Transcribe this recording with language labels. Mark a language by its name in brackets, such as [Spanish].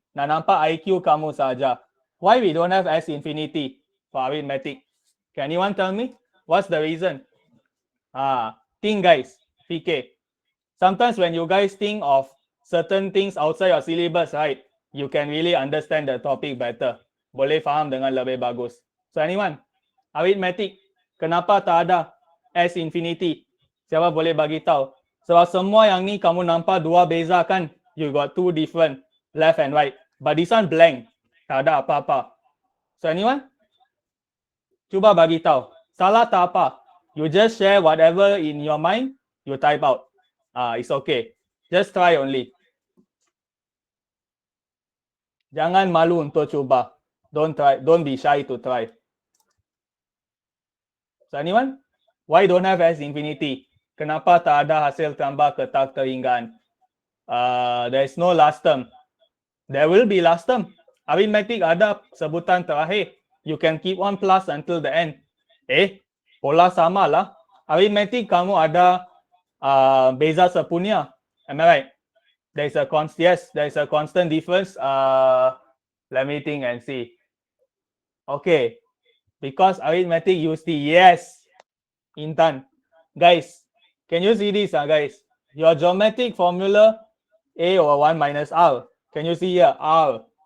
[Malay] Nak nampak IQ kamu saja. [English] Why we don't have S infinity for arithmetic? Can anyone tell me? What's the reason? Think guys, PK. Sometimes when you guys think of certain things outside your syllabus, right, you can really understand the topic better. [Malay] Boleh faham dengan lebih bagus. [English] So anyone, [Malay] arithmetic, kenapa tak ada S infinity? Siapa boleh bagi tahu? Sebab semua yang ni kamu nampak dua beza kan? [English] You got two different, left and right. But this one blank, [Malay] tak ada apa-apa. [English] So anyone? [Malay] Cuba bagi tahu. Salah tak apa. [English] You just share whatever in your mind, you type out. It's okay. Just try only. [Malay] Jangan malu untuk cuba. [English] Don't be shy to try. So anyone? Why don't have S infinity? [Malay] Kenapa tak ada hasil tambah keterhinggaan? [English] There is no last term. There will be last term. Arithmetic [Malay] ada sebutan terakhir. [English] You can keep on plus until the end. [Malay] Pola sama lah. Arithmetic kamu ada beza sepunya. [English] Am I right? There is a constant difference. Let me think and see. Okay, because arithmetic use the yes. Intan, guys, can you see this, guys? Your geometric formula A over 1 minus R. Can you see here? R.